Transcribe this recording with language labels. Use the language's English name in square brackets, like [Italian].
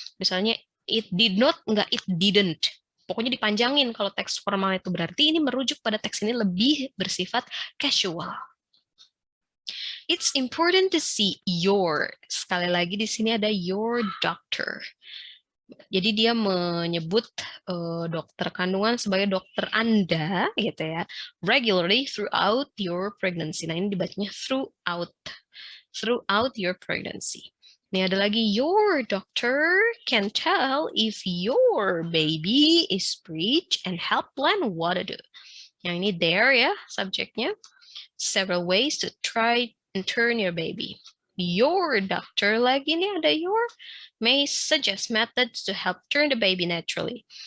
[Indonesian] Misalnya it did not, nggak it didn't. Pokoknya dipanjangin kalau teks formal itu, berarti ini merujuk pada teks ini lebih bersifat casual. [English] It's important to see your. [Indonesian] Sekali lagi di sini ada your doctor. Jadi dia menyebut dokter kandungan sebagai dokter Anda gitu ya. [English] Regularly throughout your pregnancy. [Indonesian] Nah, ini dibacanya [English] throughout your pregnancy. [Indonesian] Ini ada lagi, [English] your doctor can tell if your baby is breech and help plan what to do. [Indonesian] Yang ini there ya, subjeknya. [English] Several ways to try and turn your baby. Your doctor [Indonesian] lagi nih ada [English] your, may suggest methods to help turn the baby naturally.